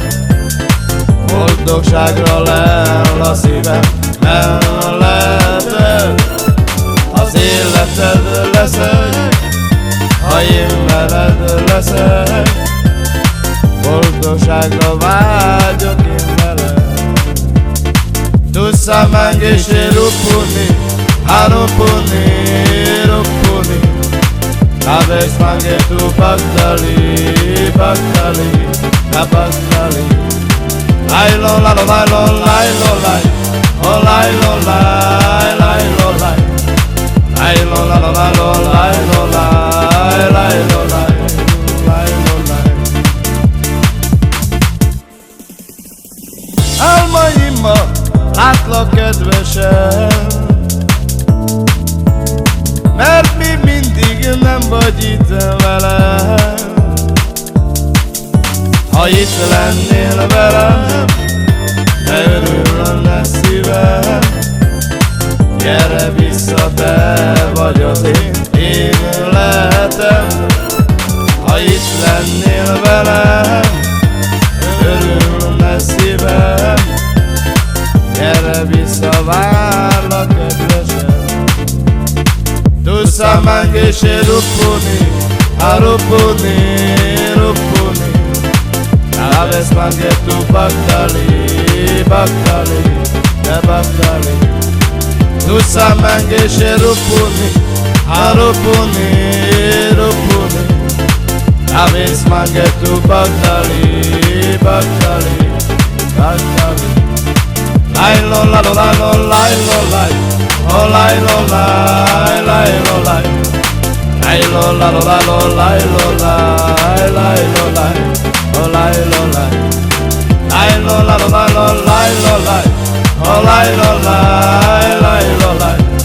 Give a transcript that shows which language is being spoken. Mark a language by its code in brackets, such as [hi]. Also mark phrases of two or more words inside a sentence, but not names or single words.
[hu] Boldogságra lel a szívem melletted, az életed leszek, ha én veled leszek. Boldogságra vágyok én veled. [rom] Tu samangeshe rupuni, harupuni, rupuni. Aves mange tu bagdali, bagdali, na bagdali. Lai lo la lo lai lo lai lo lai, oh lai lo lai, lai lo lai. Lai lo la lo lai lo lai lo lai, lai lo lai, lai lo lai. [hu] Álmaimban látlak kedvesen, mert mi mindig nem vagy itt velem. Ha itt lennél velem, de örülne szívem. Gyere vissza, te vagy az én lehetem. Ha itt lennél velem, örülne szívem. Gyere vissza, várlak kedvesen. [rom] Tu samangeshe rupuni, harupuni, rupuni. Aves mange tu bagdali, bagdali, ne bagdali. Tu samangeshe rupuni, harupuni, rupuni. Aves mange tu bagdali, bagdali, bagdali. Lai lo la lo la lo lai lo lai, oh lai lo lai, lai lo lai. Lai lo la lo la lo lai lo lai, lai lo lai, oh lai lo lai. Lai lo la lo la lo lai lo lai, oh lai lo lai, lai lo lai.